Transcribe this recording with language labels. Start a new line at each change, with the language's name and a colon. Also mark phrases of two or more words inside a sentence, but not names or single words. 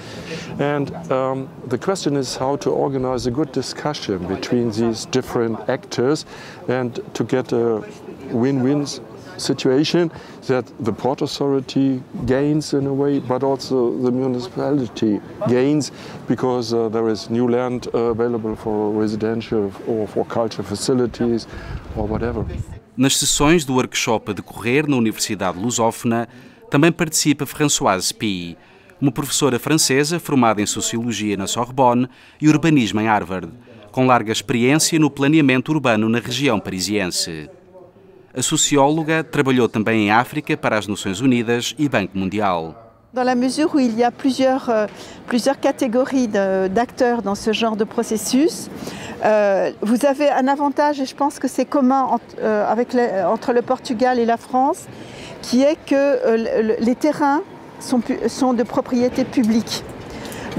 English: And the question is how to organize a good discussion between these different actors and to get a win-win situation that the Port Authority gains in a way, but also the municipality gains because there is new land available for residential or for cultural facilities or whatever.
Portuguese: Nas sessões do workshop a decorrer na Universidade Lusófona, também participa Françoise Py, uma professora francesa formada em Sociologia na Sorbonne e Urbanismo em Harvard, com larga experiência no planeamento urbano na região parisiense. A socióloga trabalhou também em África para as Nações Unidas e Banco Mundial.
French: Dans la mesure où il y a plusieurs catégories d'acteurs dans ce genre de processus, vous avez un avantage, et je pense que c'est commun entre le Portugal et la France, qui est que les terrains sont de propriété publique.